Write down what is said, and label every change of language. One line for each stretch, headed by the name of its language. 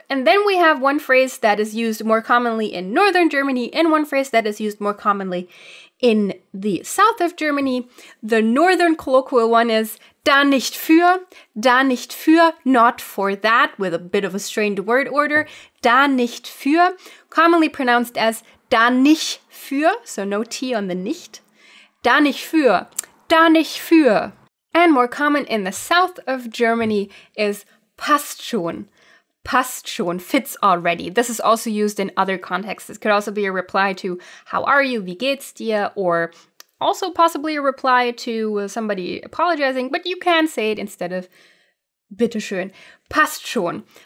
English: And then we have one phrase that is used more commonly in northern Germany and one phrase that is used more commonly in the south of Germany. The northern colloquial one is
German: da nicht für,
English: not for that, with a bit of a strained word order.
German: Da nicht für,
English: commonly pronounced as
German: da nicht für,
English: so no T on the nicht.
German: Da nicht für, da nicht für.
English: And more common in the south of Germany is
German: passt schon. Passt schon,
English: fits already. This is also used in other contexts. This could also be a reply to how are you,
German: wie geht's dir,
English: or also possibly a reply to somebody apologizing, but you can say it instead of
German: bitte schön. Passt schon.